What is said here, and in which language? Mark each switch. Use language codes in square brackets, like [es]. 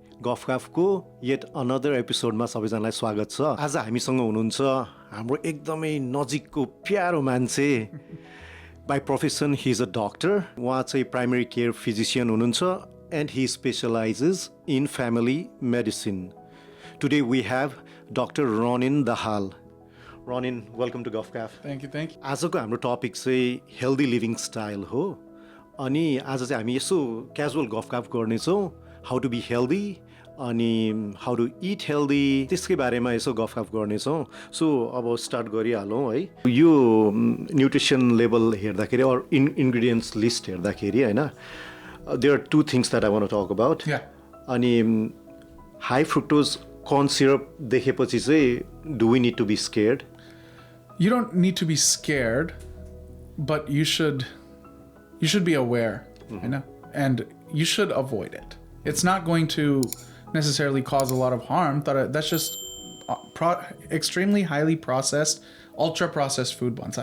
[ne] Guff Gaff को [en] yet another episode [ne] मा सबैजनालाई स्वागत छ. आज हामीसँग हुनुहुन्छ हाम्रो एकदमै नजिकको प्यारो मान्छे. [en] By profession he is a doctor. [ne] उहाँ चाहिँ [en] primary care physician [ne] हुनुहुन्छ [en] and he specializes in family medicine. Today we have Dr. Ronin Dahal. Ronin, welcome to Guff Gaff. Thank you. [ne] आजको हाम्रो टपिक चाहिँ [en] healthy living style [ne] हो. अनि आज चाहिँ हामी यसो क्याजुअल गफ गफ गर्नेछौँ. [en] how to be healthy अनि how to eat healthy [ne] त्यसकै बारेमा यसो गफ गफ गर्नेछौँ. सो अब स्टार्ट गरिहालौँ है. यो [en] nutrition level हेर्दाखेरि or ingredients list [ne] हेर्दाखेरि होइन [en] There are two things that I want to talk about. अनि high fructose corn syrup [ne] देखेपछि चाहिँ [en] Do we need to be scared? You don't need to be scared, but you should be aware, you know, and you should avoid it. It's not going to necessarily cause a lot of harm. That's just extremely highly processed, ultra processed food bans.